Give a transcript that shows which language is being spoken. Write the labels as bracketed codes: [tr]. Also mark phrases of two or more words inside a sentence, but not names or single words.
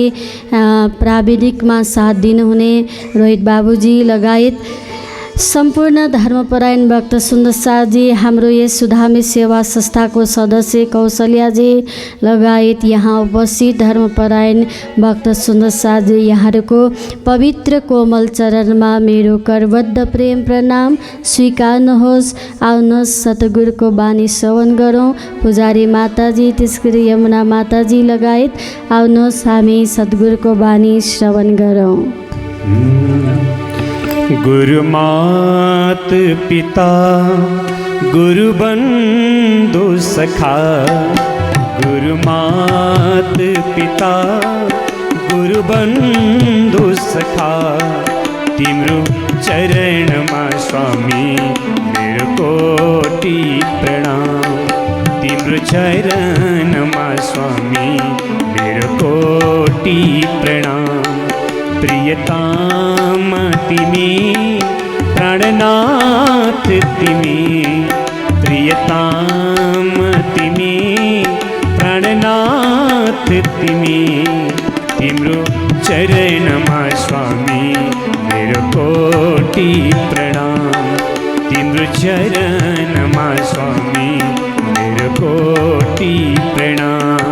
[ne] प्राविधिकमा साथ दिनुहुने रोहित बाबुजी लगायत सम्पूर्ण धर्मपरायण भक्त सुन्दर साथजी, हाम्रो यस सुधामी सेवा संस्थाको सदस्य कौशल्याजी लगायत यहाँ उपस्थित धर्मपरायण भक्त सुन्दर साथजी, यहाँहरूको पवित्र कोमल चरणमा मेरो करबद्ध प्रेम प्रणाम स्वीकार्नुहोस्। आउनुहोस् सतगुरुको बानी श्रवण गरौँ। पुजारी माताजी, त्यसगरी यमुना माताजी लगायत आउनुहोस् हामी सतगुरुको बानी श्रवण गरौँ। गुरु मात पिता गुरु बंधु सखा, गुरु मात पिता गुरु बंधु सखा, तिम्रो चरणमा स्वामी मेरो कोटि प्रणाम, तिम्रो चरणमा स्वामी मेरो कोटि प्रणाम। प्रियताम तिमी प्राणनाथ तिमी, प्रियताम तिमी प्राणनाथ तिमी, तिम्रो चरणमा स्वामी मेरो कोटि प्रणाम, तिम्रो चरणमा स्वामी मेरो कोटि प्रणाम।